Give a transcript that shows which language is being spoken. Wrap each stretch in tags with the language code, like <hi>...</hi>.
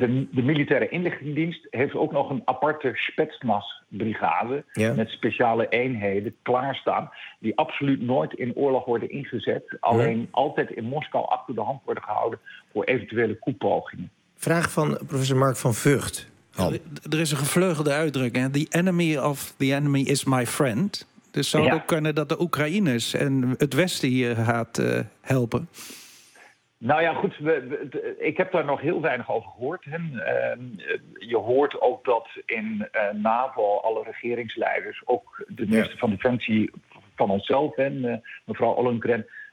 <nl>De militaire inlichtingendienst heeft ook nog een aparte Spetsnaz-brigade... met speciale eenheden klaarstaan... die absoluut nooit in oorlog worden ingezet... alleen altijd in Moskou achter de hand worden gehouden... voor eventuele koepogingen. Vraag van professor Mark van Vught. Er is een gevleugelde uitdrukking.</nl> <en>The enemy of the enemy is my friend.</en> <nl>Dus zou het ook kunnen dat de Oekraïners en het Westen hier gaat helpen? Nou ja, goed. Ik heb daar nog heel weinig over gehoord. Je hoort ook dat in NAVO alle regeringsleiders... ook de minister van Defensie van onszelf, mevrouw Ollengren...</nl>